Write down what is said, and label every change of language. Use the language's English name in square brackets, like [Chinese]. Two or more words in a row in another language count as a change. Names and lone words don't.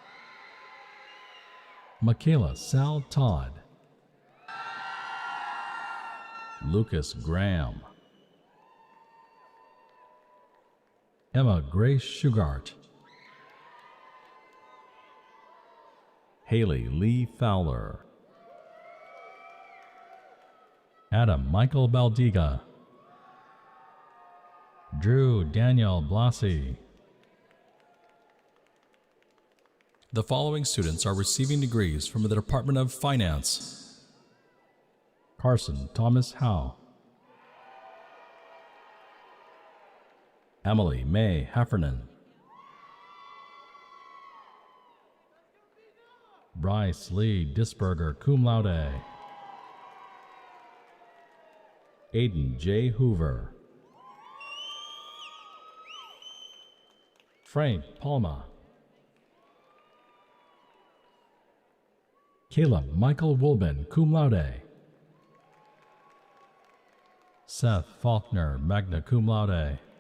[English] Michaela Sal Todd, Lucas Graham, Emma Grace Shugart, Haley Lee Fowler, Adam Michael Baldiga, Drew Daniel Blassie. The following students are receiving degrees from the Department of Finance: Carson Thomas Howe, Emily May Heffernan, Bryce Lee Disberger, cum laude, Aiden J. Hoover, Frank Palma, Caleb Michael Woolman, cum laude, Seth Faulkner, magna cum laude.